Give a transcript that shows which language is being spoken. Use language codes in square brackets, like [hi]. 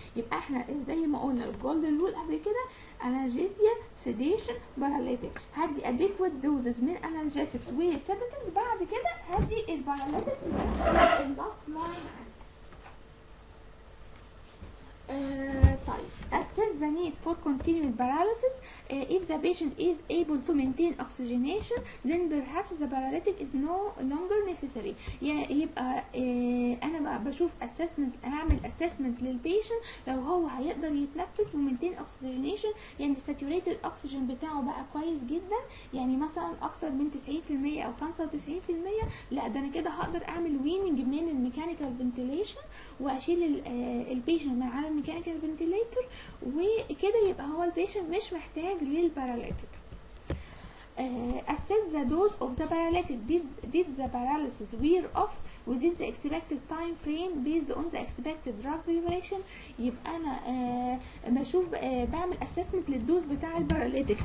[ar] يبقى احنا زي ما قلنا الجولدن رول قبل كده: analgesia, sedation, paralytic. هدي adequate doses من analgesics و sedatives، بعد كده هدي الباراليتكس اللاست لاين. [en] طيب assess the need for continued paralysis. If the patient is able to maintain oxygenation, then perhaps the paralytic is no longer necessary. [ar] يبقى انا بشوف assessment، هعمل assessment للبيشنت لو هو هيقدر يتنفس ومينتين oxygenation، يعني الساتوريتد oxygen بتاعه بقى كويس جدا، يعني مثلا اكتر من 90% او 95%، لا ده انا كده هقدر اعمل ويننج من الميكانيكال فنتيليشن واشيل البيشنت من على الميكانيكال فنتيليتور، وكده يبقى هو البيشنت مش محتاج للباراليتيك. [en] Assess the dose of the paralytic. Did the paralysis wear off within the expected time frame based on the expected drug duration. [ar] يبقى انا بشوف بعمل assessment للدوز بتاع الباراليتيك.